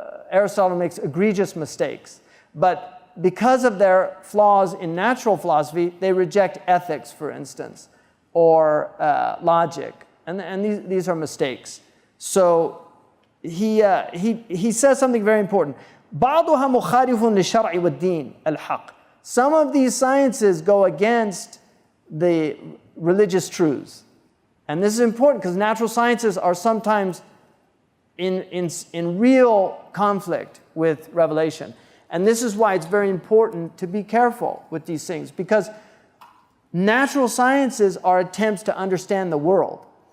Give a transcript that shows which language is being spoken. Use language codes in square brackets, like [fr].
[en] Aristotle makes egregious mistakes. But because of their flaws in natural philosophy, they reject ethics, for instance, or logic. And these are mistakes. So he says something very important. [ar] بعضها مخالف للشرع والدين الحق. [en] Some of these sciences go against the religious truths. And this is important because natural sciences are sometimes in real conflict with revelation. And this is why it's very important to be careful with these things, because natural sciences are attempts to understand the world.